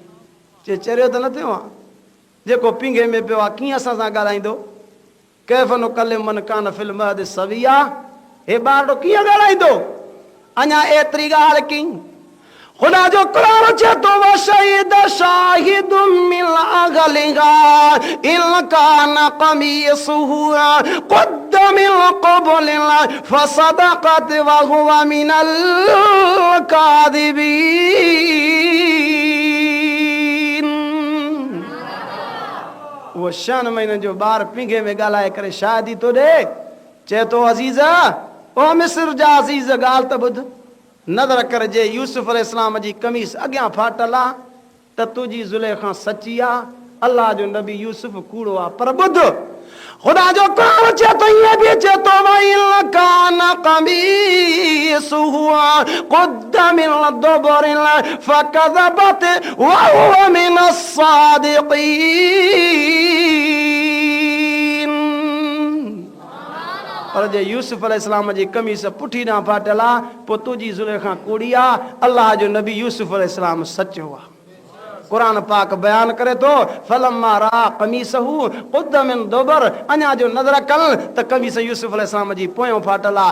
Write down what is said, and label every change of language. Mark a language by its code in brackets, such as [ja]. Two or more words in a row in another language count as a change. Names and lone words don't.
[sd] चए चरियो त न थियो आहे, जेको पींघे में पियो आहे कीअं असां सां ॻाल्हाईंदो? [ar] كيف نكلم من كان في المهد صبيا, [sd] हे ॿारड़ो कीअं ॻाल्हाईंदो? अञा एतिरी ॻाल्हि की ख़ुदा जो क़ुरान चए थो [ar] وشهد شاهد من أهلها إن كان قميصه قد من قبل فصدقت و هو من الكاذبين. [sd] वो 6 महीननि जो ॿार पींघे में ॻाल्हाए करे शादी तो ॾे। चए थो अज़ीज़ ओ मिस्र जा अज़ीज़ ॻाल्हि त ॿुध, नज़र कर जे यूसुफ अलैहिस्सलाम जी कमीस अॻियां फाटल आहे त तुंहिंजी ज़ुलेखा सची आहे, अल्लाह जो नबी यूसुफ कूड़ो आहे। पर ॿुध ख़ुदा जो क़ुरान चए थो ईअं बि चए थो [ar] وإن كان قميصه قد من دبر فكذبت و هو من الصادقين. [sd] पर जे यूसुफ अलैहिस्सलाम जी कमीस पुठी ॾांहुं फाटल आहे, पोइ तुंहिंजी ज़ुलेखा कूड़ी आहे, अल्लाह जो नबी यूसुफ अलैहिस्सलाम सचो आहे। क़ुरान पाक बयान करे थो [ar] فلما رأى قميصه قد من دبر, [sd] अञा जो नज़र कल त कमीस यूसुफ अलैहिस्सलाम जी पोयों फाटल आहे।